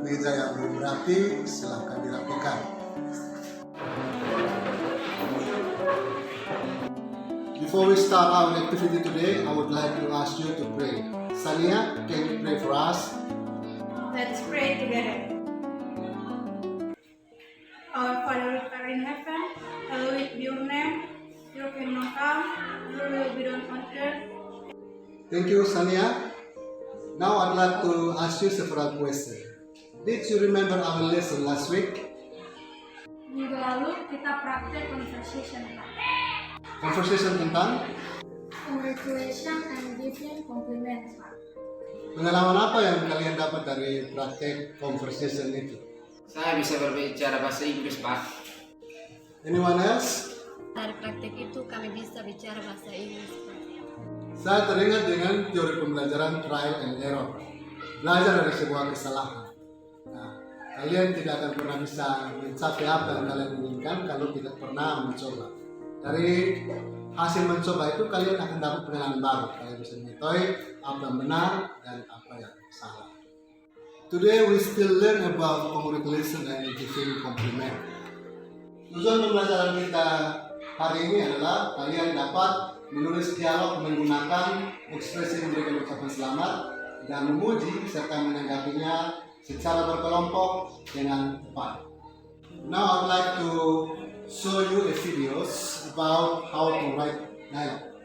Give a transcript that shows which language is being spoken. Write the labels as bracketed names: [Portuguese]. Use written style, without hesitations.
[Indonesian] Meja yang belum rapi, silahkan dirapikan. [English] Before we start our activity today, I would like to ask you to pray. Sania, can you pray for us? Let's pray together. Our Father who art in heaven, hallowed be your name. Your kingdom come, your will be done on earth. Thank you, Sania. Now I'd like to ask you several questions. Did you remember our lesson last week? [Indonesian] Minggu lalu kita praktek [English] conversation. [Indonesian] Conversation tentang [English] Congratulations and giving compliments. [Indonesian] pengalaman apa yang kalian dapat dari praktek conversation itu? Saya bisa berbicara bahasa Inggris, Pak. [English] Anyone else? [Indonesian] Dari praktek itu kami bisa bicara bahasa Inggris. Saya teringat dengan teori pembelajaran [English] trial and error. [Indonesian] Belajar dari sebuah kesalahan. Nah, kalian tidak akan pernah bisa mencapai apa yang kalian inginkan kalau tidak pernah mencoba. Dari hasil mencoba itu kalian akan dapat pengalaman baru. Kalian bisa mengetahui apa yang benar dan apa yang salah. [English] Today we still learn about congratulations and giving compliment. [Indonesian] Tujuan pembelajaran kita hari ini adalah kalian dapat menulis dialog menggunakan ekspresi memberikan ucapan selamat dan memuji serta menanggapinya secara berkelompok dengan tepat. [English] Now I'd like to show you a videos about how to write dialogue.